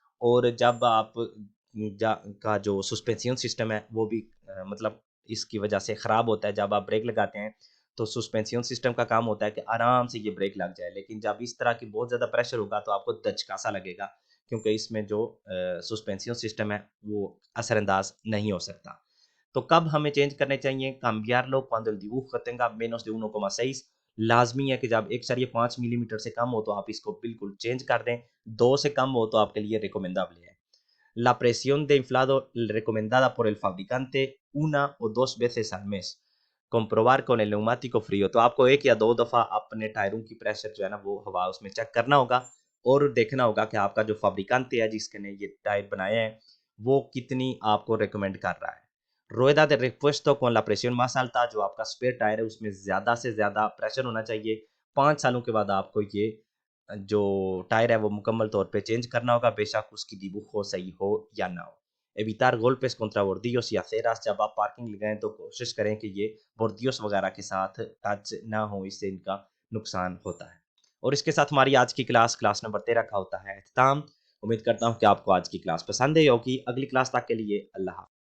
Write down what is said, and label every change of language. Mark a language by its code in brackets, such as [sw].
[hi] और जब आप जा का जो सस्पेंशन सिस्टम है वो भी मतलब इसकी वजह से ख़राब होता है। जब आप ब्रेक लगाते हैं तो सस्पेंशन सिस्टम का काम होता है कि आराम से ये ब्रेक लग जाए, लेकिन जब इस तरह की बहुत ज़्यादा प्रेशर होगा तो आपको दचका-सा लगेगा, क्योंकि इसमें जो सस्पेंशन सिस्टम है वो असरअंदाज नहीं हो सकता। तो कब हमें चेंज करने चाहिए? [es] Cambiarlo cuando el dibujo tenga menos de 1,6। [hi] लाज़मी है कि जब 1.5 मिलीमीटर से कम हो तो आप इसको बिल्कुल चेंज कर दें, 2 से कम हो तो आपके लिए रिकमेंडेबल है। [es] La presión de inflado recomendada por el fabricante 1 o 2 veces al mes। comprobar con el neumático frío। [hi] तो आपको 1 या 2 दफ़ा अपने टायरों की प्रेशर जो है ना वो हवा उसमें चेक करना होगा और देखना होगा कि आपका जो fabricante है जिसके ने ये टायर बनाए हैं, वो कितनी आपको रिकमेंड कर रहा है। [es] Rueda de repuesto con la presión más alta। [hi] जो आपका स्पेयर टायर है उसमें ज़्यादा से ज़्यादा प्रेशर होना चाहिए। 5 सालों के बाद आपको ये जो टायर है वो मुकम्मल तौर पे चेंज करना होगा, बेशक उसकी dibujo सही हो या ना हो। [es] Evitar golpes contra bordillos y aceras। [hi] जब आप पार्किंग लगाएँ तो कोशिश करें कि ये bordillos वगैरह के साथ टच ना हो, इससे इनका नुकसान होता है। और इसके साथ हमारी आज की क्लास नंबर 13 का होता है इख्तिताम। उम्मीद करता हूँ कि आपको आज की क्लास पसंद आई होगी। अगली क्लास तक के लिए अल्लाह हाफ़िज़।